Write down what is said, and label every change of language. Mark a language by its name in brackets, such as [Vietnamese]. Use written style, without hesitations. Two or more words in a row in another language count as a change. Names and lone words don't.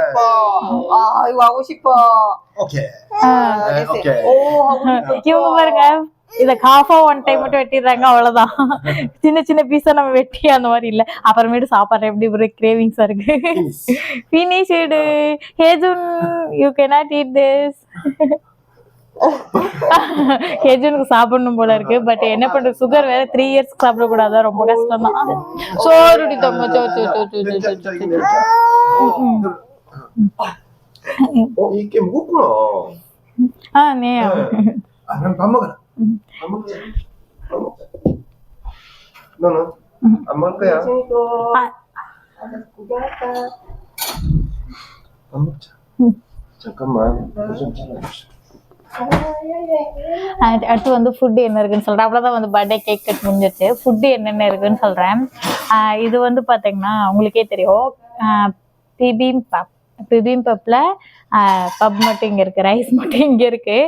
[Tamil] இவங்க பாருங்க, இத ஹாஃபா [English] one time [Tamil] மட்டும் வெட்டிடுறாங்க. அவ்வளவுதான். சின்ன சின்ன பீஸா நம்ம வெட்டி அந்த மாதிரி இல்ல. அப்புறமேட்டு சாப்பாடு எப்படி ஒரு கிரேவிங்ஸா இருக்கு. ஃபினிஷ்டு. ஹேஜுன், [English] யூ cannot eat this. [Tamil] ஹேஜனுக்கு சாப்பிடணும் போல இருக்கு. பட் என்ன பண்றது, சுகர் வேற 3 years சாப்பிடக்கூடாது. ரொம்ப கஷ்டம் தான். சோறுடி தம்ம [Korean] 이게 무겁구나. 네. 그럼 밥 먹어라. 밥 먹자. 너는 안 먹을 거야? 밥 먹자. 잠깐만. 좀 잘라주세요. [Tamil] அடுத்து வந்து ஃபுட்டு என்ன இருக்குன்னு சொல்கிறேன். அவ்வளோதான் வந்து [English] birthday cake cut [Tamil] முடிஞ்சிருச்சு. ஃபுட்டு என்னென்ன இருக்குன்னு சொல்கிறேன். இது வந்து பார்த்தீங்கன்னா உங்களுக்கே தெரியும், பிபிம்பப்பில் பப் மட்டும் இங்கே இருக்குது, ரைஸ் மட்டும் இங்கே இருக்குது.